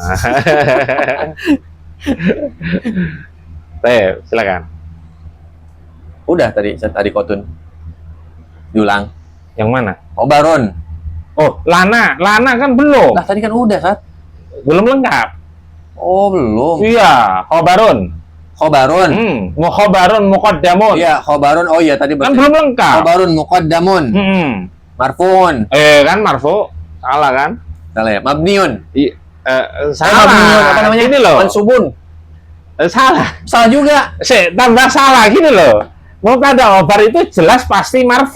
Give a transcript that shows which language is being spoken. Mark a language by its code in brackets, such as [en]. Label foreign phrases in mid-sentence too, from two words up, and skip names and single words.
[id] Silakan. Udah tadi kotun. Diulang. Yang mana? Khobarun. Oh, lana kan belum. Lah tadi kan udah, Sat. Belum lengkap. Oh, belum. Iya, khobarun. Khobarun. [ar] خبرٌ مقدَّمٌ. [id] Iya, khobarun. Oh iya tadi Kan berarti. belum lengkap. [ar] خبرٌ مقدَّمٌ. مرفوع. [id] Kan marfu. Salah kan? Salah ya. Mabniun. Salah. Mabniun apa namanya? Gini loh. Mansubun. Salah. Salah juga. Tambah salah gini loh. [ar] مبتدأ خبر [id] itu jelas pasti marfu.